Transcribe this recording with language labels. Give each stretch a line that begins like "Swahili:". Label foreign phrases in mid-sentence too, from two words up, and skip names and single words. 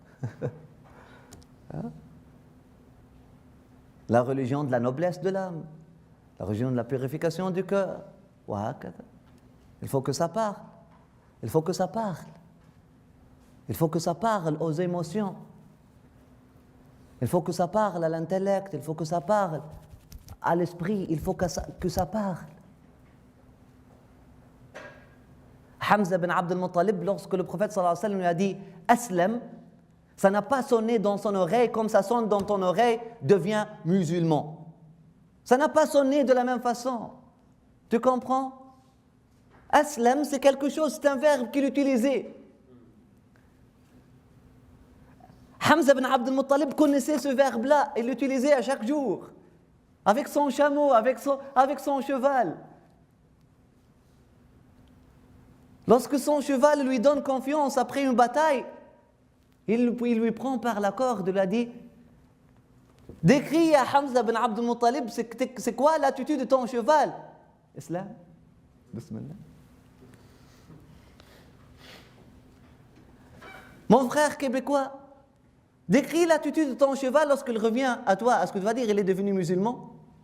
French: La religion de la noblesse de l'âme, la religion de la purification du cœur. Il faut que ça parle. Il faut que ça parle. Il faut que ça parle aux émotions. Il faut que ça parle à l'intellect. Il faut que ça parle à l'esprit. Il faut que ça parle. Hamza bin Abd al-Muttalib, lorsque le prophète
Arabic: صلى الله عليه وسلم
French: lui a dit « Aslam », ça n'a pas sonné dans son oreille comme ça sonne dans ton oreille, devient musulman. Ça n'a pas sonné de la même façon. Tu comprends? Aslam, c'est quelque chose, c'est un verbe qu'il utilisait. Hamza bin Abd al-Muttalib connaissait ce verbe-là, il l'utilisait à chaque jour, avec son chameau, avec son cheval. Lorsque son cheval lui donne confiance après une bataille, il lui prend par la corde et lui a dit « Décris à Hamza bin Abd al-Muttalib, c'est quoi l'attitude de ton cheval ?»
Arabic: إسلام. بسم الله.
French: Mon frère québécois, décris l'attitude de ton cheval lorsqu'il revient à toi. Est-ce que tu vas dire il est devenu musulman?